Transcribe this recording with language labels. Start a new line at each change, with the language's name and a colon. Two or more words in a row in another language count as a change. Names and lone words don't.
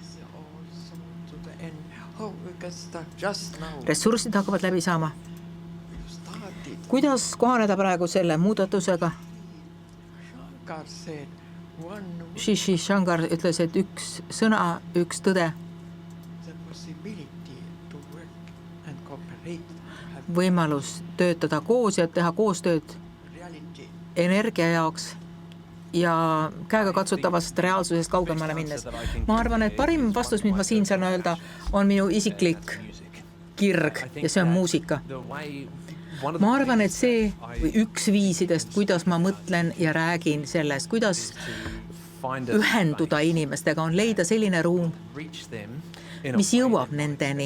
Estonian: Ressursid hakkavad läbi saama. Kuidas kohaneda praegu selle muudatusega?
English: Shankar said,
Estonian: Shishi Shankar ütles, et üks sõna, üks tõde,
English: the possibility to work and cooperate have
Estonian: võimalus töötada koos ja teha koostööd
English: reality.
Estonian: energia jaoks ja käegakatsutavast reaalsusest kaugemale minnes. Ma arvan, et parim vastus, mis ma siin saan öelda, on minu isiklik kirg ja see on muusika. Ma arvan, et see või üks viisidest, kuidas ma mõtlen ja räägin sellest, kuidas ühenduda inimestega, on leida selline ruum, mis jõuab nendeni.